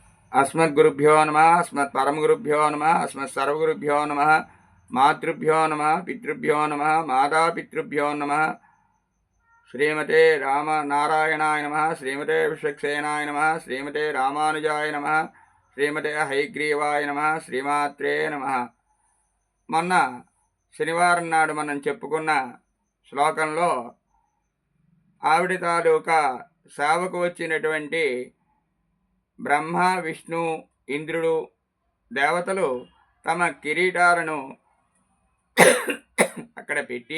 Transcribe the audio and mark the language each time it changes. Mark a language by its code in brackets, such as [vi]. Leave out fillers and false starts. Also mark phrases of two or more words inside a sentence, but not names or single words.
[sa] अस्मद्गुरुभ्यो नमः, अस्मत्परमगुरुभ्यो नमः, अस्मत्सर्वगुरुभ्यो नमः, मातृभ्यो नमः, पितृभ्यो नमः, मातापितृभ्यो नमः। श्रीमते रामनारायणाय नमः, श्रीमते विश्वक्सेनाय नमः, श्रीमते रामानुजाय नमः, श्रीमते हयग्रीवाय नमः, श्रीमात्रे नमः. [te] మొన్న శనివారం నాడు మనం చెప్పుకున్న శ్లోకంలో ఆవిడ తాలూకా సేవకు వచ్చినటువంటి బ్రహ్మ, విష్ణు, ఇంద్రుడు దేవతలు తమ కిరీటాలను అక్కడ పెట్టి